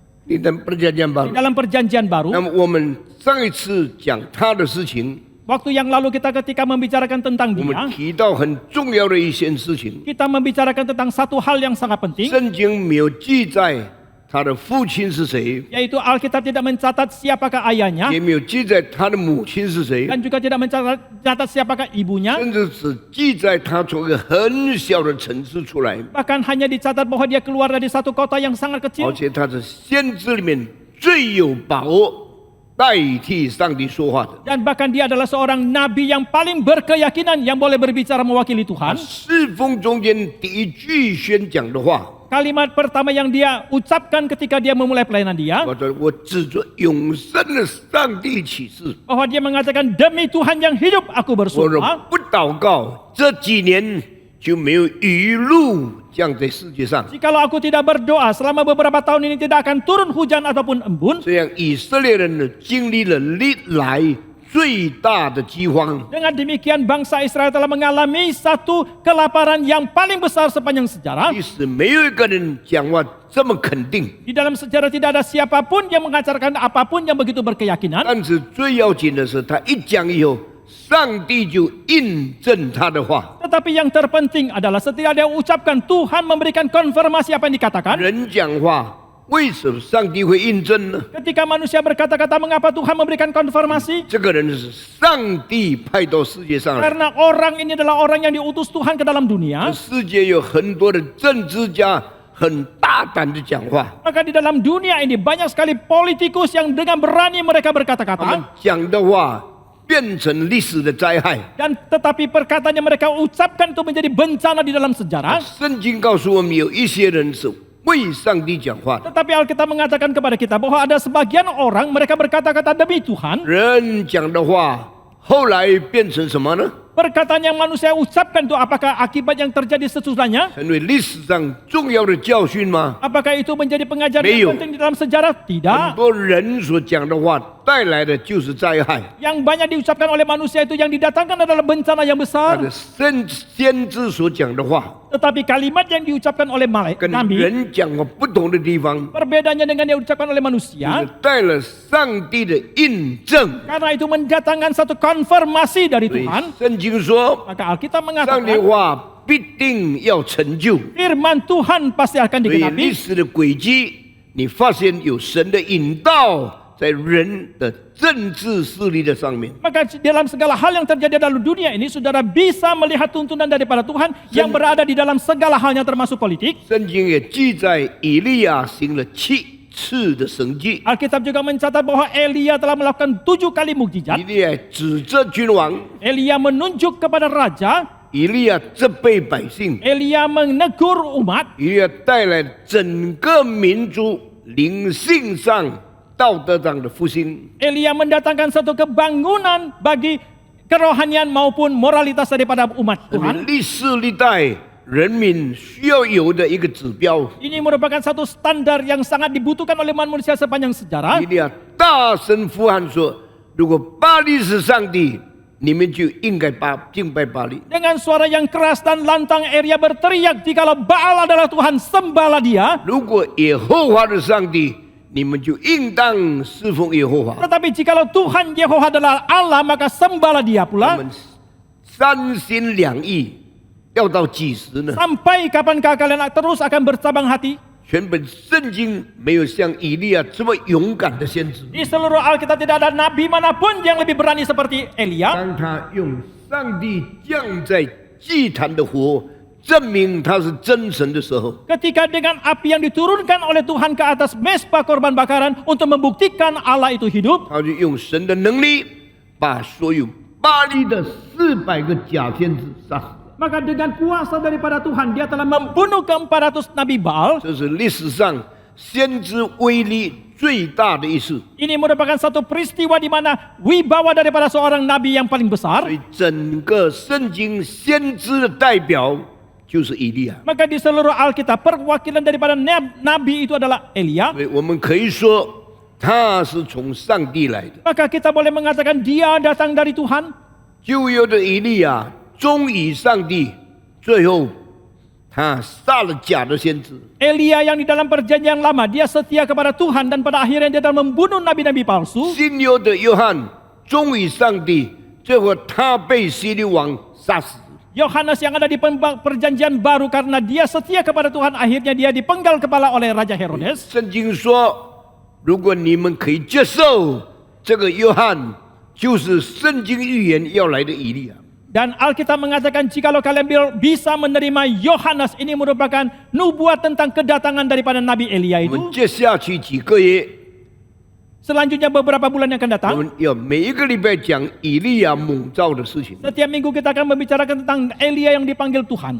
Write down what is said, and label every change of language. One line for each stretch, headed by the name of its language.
Chinese: 你的
Indonesian: perjanjian di baru。 dalam perjanjian
Chinese: 那
Indonesian: baru.
Chinese: 么我们上一次讲他的事情，
Indonesian: Waktu yang lalu ketika membicarakan tentang
Chinese: 我们
Indonesian: dia,
Chinese: 提到很重要的一件事情，
Indonesian: kita membicarakan tentang satu hal yang sangat penting,
Chinese: 圣经没有记载他的父亲是谁，
Indonesian: yaitu Alkitab tidak mencatat siapakah ayahnya
Chinese: 也没有记载他的母亲是谁，
Indonesian: dan juga tidak mencatat siapakah ibunya.
Chinese: 甚至只记载他从一个很小的城市出来，
Indonesian: Bahkan hanya dicatat bahwa dia keluar dari satu kota yang sangat
Chinese: 而
Indonesian: kecil.
Chinese: 且他是先知里面最有把握代替上帝说话的。
Indonesian: Dan bahkan dia adalah seorang nabi yang paling berkeyakinan yang boleh berbicara mewakili Tuhan.
Chinese: 侍奉中间第一句宣讲的话，
Indonesian: Kalimat pertama yang dia ucapkan ketika dia memulai pelayanan dia,
Chinese: 我说我指着永生的上帝起誓，
Indonesian: bahwa dia mengatakan demi Tuhan yang hidup aku
Chinese: 我若
Indonesian: bersumpah,
Chinese: 不祷告，这几年就没有雨露降在世界上。
Indonesian: jikalau aku tidak berdoa selama beberapa tahun ini tidak akan turun hujan ataupun embun.
Chinese: 这样以色列人呢，经历了历来最大的饥荒。
Indonesian: Dengan demikian bangsa Israel telah mengalami satu kelaparan yang paling besar sepanjang sejarah.
Chinese: 即使没有一个人讲话这么肯定，
Indonesian: Di dalam sejarah tidak ada siapapun yang mengajarkan apapun yang begitu berkeyakinan.
Chinese: 但是最要紧的是，他一讲以后，上帝就印证他的话。
Indonesian: Tetapi yang terpenting adalah setelah dia ucapkan, Tuhan memberikan konfirmasi apa yang dikatakan.
Chinese: 人讲话，为什么上帝会印证呢？
Indonesian: Ketika manusia berkata-kata, mengapa Tuhan memberikan konfirmasi?
Chinese: 这个人是上帝派到世界上来。
Indonesian: Karena orang ini adalah orang yang diutus Tuhan ke dalam dunia.
Chinese: 世界有很多的政治家很大胆的讲话，
Indonesian: Maka di dalam dunia ini banyak sekali politikus yang dengan berani mereka
Chinese: 他们
Indonesian: berkata-kata.
Chinese: 讲的话变成历史的灾害。
Indonesian: Dan tetapi perkataan yang mereka ucapkan itu menjadi bencana di dalam sejarah.
Chinese: 圣经告诉我们，有一些人是为上帝讲话的。
Indonesian: Tetapi Alkitab mengatakan kepada kita bahwa ada sebagian orang mereka berkata-kata demi Tuhan.
Chinese: 人讲的话后来变成什么呢？
Indonesian: Perkataan yang manusia ucapkan itu apakah akibat yang terjadi sesudahnya?
Chinese: 成为历史上重要的教训吗？
Indonesian: Apakah itu menjadi pengajaran Meyo. yang penting di dalam sejarah?
Chinese: 很
Indonesian: Tidak.
Chinese: 多人所讲的话带来的就是灾害。
Indonesian: Yang banyak diucapkan oleh manusia itu yang didatangkan adalah bencana yang
Chinese: 他
Indonesian: besar.
Chinese: 的先知所讲的话，
Indonesian: Tetapi kalimat yang diucapkan oleh
Chinese: 跟
Indonesian: nabi,
Chinese: 人讲话不同的地方，
Indonesian: perbedaannya dengan yang diucapkan oleh
Chinese: 就
Indonesian: manusia.
Chinese: 是带了上帝的印证。
Indonesian: Karena itu mendatangkan satu konfirmasi dari
Chinese: 所以
Indonesian: Tuhan.
Chinese: 圣经说，
Indonesian: Maka Alkitab
Chinese: 上帝
Indonesian: mengatakan
Chinese: 话必定要成就。
Indonesian: firman Tuhan pasti akan
Chinese: 所以历
Indonesian: digenapi.
Chinese: 史的轨迹，你发现有神的引导在人的政治势力的上面。
Indonesian: Maka dalam segala hal yang terjadi dalam dunia ini, saudara bisa melihat tuntunan daripada Tuhan yang berada di dalam segala halnya termasuk politik.
Chinese: 圣经也记载以利亚行了7次的神迹。
Indonesian: Alkitab juga mencatat bahwa Elia telah melakukan 7 kali
Chinese: 以
Indonesian: mukjizat.
Chinese: 利亚指着君王，
Indonesian: Elia menunjuk kepada raja.
Chinese: 以利亚责备百姓，
Indonesian: Elia menegur umat.
Chinese: 以利亚带来整个民族灵性上、道德上的复兴。
Indonesian: Elia mendatangkan satu kebangunan bagi kerohanian maupun moralitas daripada umat
Chinese: 这是
Indonesian: Tuhan.
Chinese: 历世历代人民需要有的一个指标。
Indonesian: Ini merupakan satu standar yang sangat dibutuhkan oleh manusia sepanjang sejarah.
Chinese: 以利亚大声呼喊说：“如果巴利是上帝，你们就应该敬拜巴利。
Indonesian: Dengan suara yang keras dan lantang Elia berteriak, jikalau Baal adalah Tuhan, sembahlah dia.
Chinese: 如果耶和华的上帝，你们就应当侍奉耶和华。
Indonesian: Tetapi jikalau Tuhan Yehova adalah Allah, maka sembahlah dia
Chinese: 我
Indonesian: pula.
Chinese: 们三心两意，要到几时呢？
Indonesian: Sampai kapankah kalian terus akan bercabang hati?
Chinese: 全本圣经没有像以利亚这么勇敢的先知。
Indonesian: Di seluruh Alkitab tidak ada nabi manapun yang lebih berani seperti Elia.
Chinese: 当他用上帝降在祭坛的火，证明他是真神的时候，
Indonesian: Ketika dengan api yang diturunkan oleh Tuhan ke atas mezbah korban bakaran untuk membuktikan Allah itu hidup,
Chinese: 他就用神的能力把所有巴利的400个假先知杀死。
Indonesian: maka dengan kuasa daripada Tuhan dia telah membunuh ke-400 nabi Baal.
Chinese: 这是历史上先知威力最大的一次。
Indonesian: Ini merupakan satu peristiwa di mana wibawa daripada seorang nabi yang paling
Chinese: 所
Indonesian: besar.
Chinese: 以整个圣经先知的代表就是以利亚。
Indonesian: Maka di seluruh Alkitab perwakilan daripada nabi itu adalah Elia.
Chinese: 所以我们可以说他是从上帝来的。
Indonesian: Maka kita boleh mengatakan dia datang dari Tuhan.
Chinese: 旧约的以利亚忠于上帝，最后他杀了假的先知。
Indonesian: Elia yang di dalam perjanjian lama dia setia kepada Tuhan dan pada akhirnya dia telah membunuh nabi-nabi palsu.
Chinese: 新约的约翰忠于上帝，最后他被希律王杀死。
Indonesian: Yohanes yang ada di perjanjian baru karena dia setia kepada Tuhan akhirnya dia dipenggal kepala oleh Raja Herodes.
Chinese: 圣经说，如果你们可以接受这个约翰，就是圣经预言要来的以利亚。
Indonesian: Dan Alkitab mengatakan jikalau kalian bisa menerima Yohanes, ini merupakan nubuat tentang kedatangan daripada Nabi Elia
Chinese: 我们接下去几个月，
Indonesian: Selanjutnya beberapa bulan yang akan datang,
Chinese: 们要每一个礼拜讲以利亚蒙召的事情。
Indonesian: setiap minggu kita akan membicarakan tentang Elia yang dipanggil Tuhan.